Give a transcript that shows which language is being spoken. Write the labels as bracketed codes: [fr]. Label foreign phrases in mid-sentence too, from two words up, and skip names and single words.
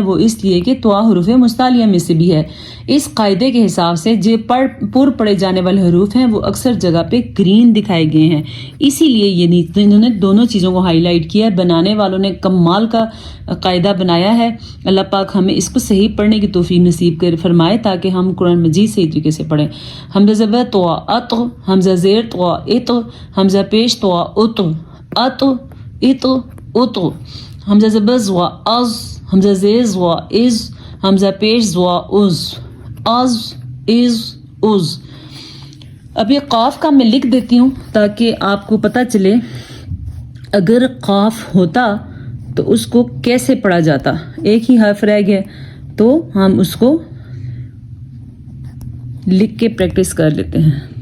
[ur] وہ اس لیے کہ طوا حروف مستعلیہ میں سے بھی ہے۔ اس قاعدے کے حساب سے جو پر پڑھے جانے والے حروف ہیں وہ اکثر جگہ پہ گرین دکھائے گئے ہیں، اسی لیے یہ انہوں نے دونوں چیزوں کو ہائی لائٹ کیا ہے۔ بنانے والوں نے کمال کا قاعدہ بنایا ہے۔ اللہ پاک ہمیں اس کو صحیح پڑھنے کی توفیق نصیب کر فرمائے تاکہ ہم قرآن مجید صحیح طریقے سے پڑھیں۔ حمزہ زبر طوا ات، حمزہ زیر طوا ات، حمزہ پیش طوا ات، ات ات ات، حمزہ زبر زوا از، حمزہ زیر زوا از، حمزہ پیش زوا از، از از از۔ اب یہ قاف کا میں لکھ دیتی ہوں تاکہ آپ کو پتہ چلے اگر قاف ہوتا تو اس کو کیسے پڑھا جاتا۔ ایک ہی حرف رہ گیا تو ہم اس کو لکھ کے پریکٹس کر لیتے ہیں۔